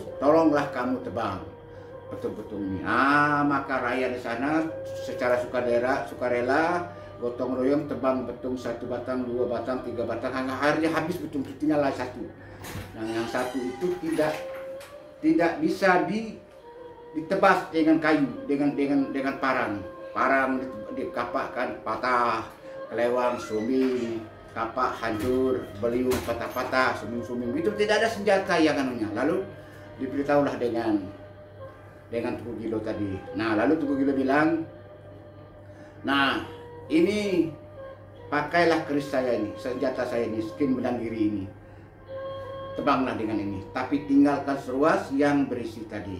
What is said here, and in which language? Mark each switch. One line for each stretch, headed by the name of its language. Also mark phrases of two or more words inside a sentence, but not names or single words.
Indonesian: Tolonglah kamu tebang betul-betul ini. Maka rakyat di sana secara sukarela gotong royong tebang betung 1 batang, 2 batang, 3 batang, hingga akhirnya habis betung, tinggal 1. Nah, yang 1 itu tidak bisa ditebas dengan kayu, dengan parang. Parang dikapakkan patah, kelewang, suming, kapak hancur, beliung patah-patah, suming-suming. Itu tidak ada senjata yang anunya. Lalu diberitahulah dengan Tunggul Gilo tadi. Nah, lalu Tunggul Gilo bilang, nah, ini pakailah keris saya ini, senjata saya ini, skin benang diri ini. Tebanglah dengan ini, tapi tinggalkan seruas yang berisi tadi.